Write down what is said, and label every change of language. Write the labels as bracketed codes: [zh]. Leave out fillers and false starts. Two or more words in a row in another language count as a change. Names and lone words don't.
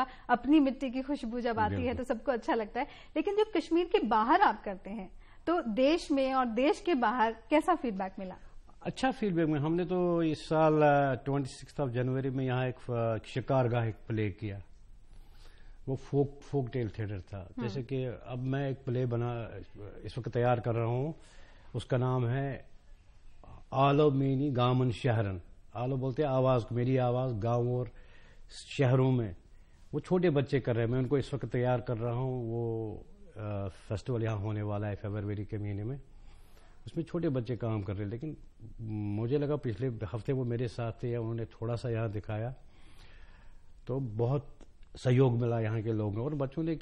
[hi] अपनी मिट्टी की खुशबू जब आती है तो सबको अच्छा लगता है। लेकिन जब कश्मीर के बाहर आप करते हैं तो देश में और देश के बाहर कैसा फीडबैक मिला? अच्छा फीडबैक में हमने तो इस साल 26 जनवरी में यहाँ एक शिकारगाह एक प्ले किया। वो फोक टेल थिएटर था। जैसे कि अब मैं एक प्ले बना इस वक्त तैयार कर रहा हूँ, उसका नाम है आलो मीनी गामन शहरन। आलो बोलते हैं आवाज, मेरी आवाज गांव और शहरों में। वो छोटे बच्चे कर रहे हैं, मैं उनको इस वक्त तैयार कर रहा हूँ। वो फेस्टिवल यहाँ होने वाला है फरवरी के महीने में, उसमें छोटे बच्चे काम कर रहे हैं। लेकिन मुझे लगा पिछले हफ्ते वो मेरे साथ थे, उन्होंने थोड़ा सा यहाँ दिखाया तो बहुत सहयोग मिला यहाँ के लोगों और बच्चों ने।